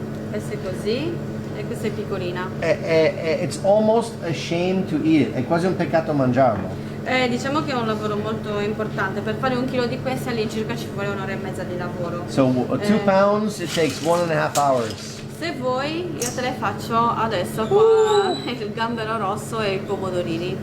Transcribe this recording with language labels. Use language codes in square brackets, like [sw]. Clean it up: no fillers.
[it] Questo è così e questa è piccolina. [en] It's almost a shame to eat it. [it] È quasi un peccato mangiarlo. Diciamo che è un lavoro molto importante. Per fare 1 chilo di questi all'incirca ci vuole 1 ora e mezza di lavoro. [en] So 2 pounds, it takes 1.5 hours. [it] Se vuoi, io te le faccio adesso con il gambero rosso e i pomodorini.